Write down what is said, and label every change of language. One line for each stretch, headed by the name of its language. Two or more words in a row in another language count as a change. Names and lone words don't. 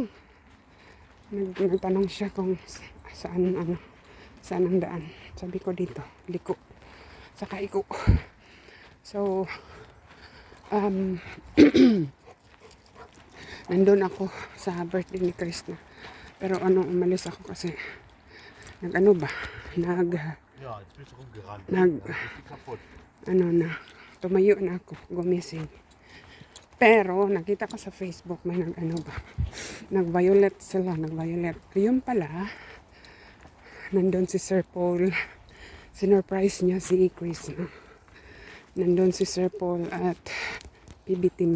Filipino: Nagtanong siya kung saan ang daan. Sabi ko dito, liko. Saka iko. So, nandun ako sa birthday ni Chris na. Pero umalis ako kasi
German: Ja, jetzt bist du rumgerannt. Kaputt.
Filipino: Tumayo na ako, gumising. Pero, nakita ko sa Facebook, may nag-violet sila, Yun pala, nandun si Sir Paul, sinurprise niya si Chris, no? Nandun si Sir Paul at PB team.